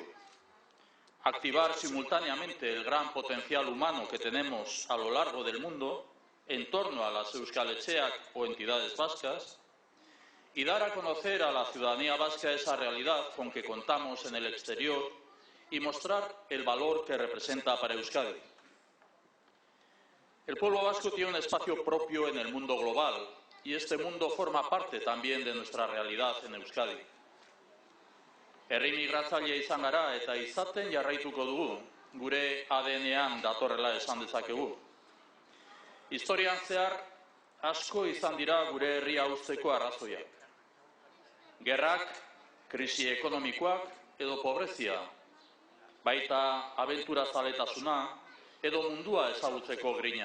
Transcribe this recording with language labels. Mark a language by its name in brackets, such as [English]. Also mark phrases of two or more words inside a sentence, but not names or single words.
[Spanish] Activar simultáneamente el gran potencial humano que tenemos a lo largo del mundo en torno a las Euskal Etxeak o entidades vascas y dar a conocer a la ciudadanía vasca esa realidad con que contamos en el exterior y mostrar el valor que representa para Euskadi. El pueblo vasco tiene un espacio propio en el mundo global y este mundo forma parte también de nuestra realidad en Euskadi. [Basque] Herri migratzailea izan gara eta izaten jarraituko dugu, gure ADN-ean datorrela esan dezakegu. Historian zehar asko izan dira gure herria uzteko arrazoiak. Gerrak, krisi ekonomikoak edo pobrezia, baita abentura zaletasuna edo mundua ezagutzeko grina.